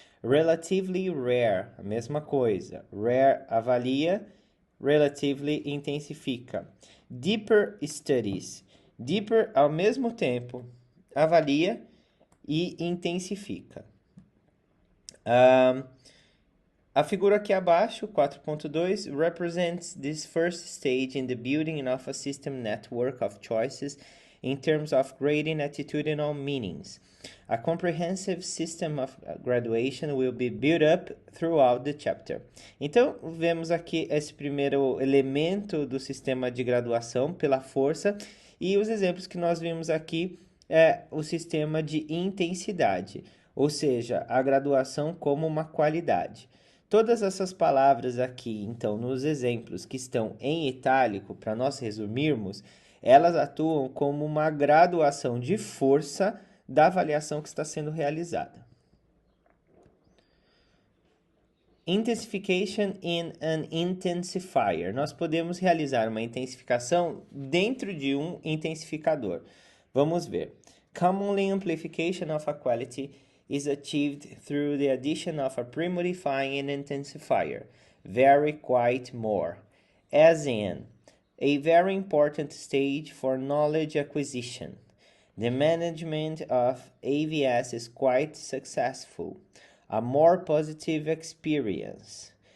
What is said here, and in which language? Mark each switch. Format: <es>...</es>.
<en>Relatively rare,</en> <pt>a mesma coisa. Rare avalia, relatively intensifica.</pt> <en>Deeper studies.</en> <pt>Deeper, ao mesmo tempo, avalia e intensifica. A figura aqui abaixo,</pt> <en>4.2, represents this first stage in the building of a system network of choices in terms of grading attitudinal meanings. A comprehensive system of graduation will be built up throughout the chapter.</en> <pt>Então, vemos aqui esse primeiro elemento do sistema de graduação pela força, e os exemplos que nós vimos aqui é o sistema de intensidade, ou seja, a graduação como uma qualidade. Todas essas palavras aqui, então, nos exemplos que estão em itálico, para nós resumirmos, elas atuam como uma graduação de força da avaliação que está sendo realizada.</pt> <en>Intensification in an intensifier.</en> <pt>Nós podemos realizar uma intensificação dentro de um intensificador. Vamos ver.</pt> <en>Commonly, amplification of a quality is achieved through the addition of a premodifying intensifier, vary quite more, as in a very important stage for knowledge acquisition. The management of AVS is quite successful, a more positive experience.</en>